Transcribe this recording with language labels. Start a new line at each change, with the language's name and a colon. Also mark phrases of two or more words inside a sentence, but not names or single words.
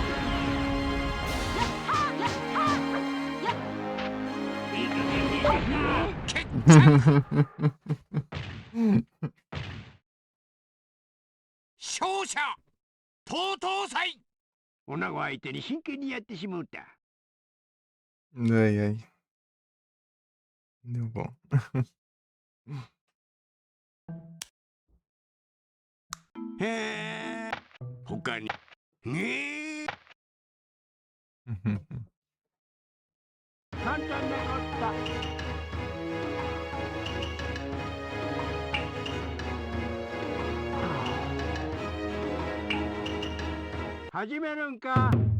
Japanese: やっはあやっはあ。やっ。いい加減に勝者東祭。女子相手に真剣にやってしもうた。
Portuguese: Ai, ai. Deu bom.
Japanese: へえ。他に。ねえ。簡単なこった。始めるんか。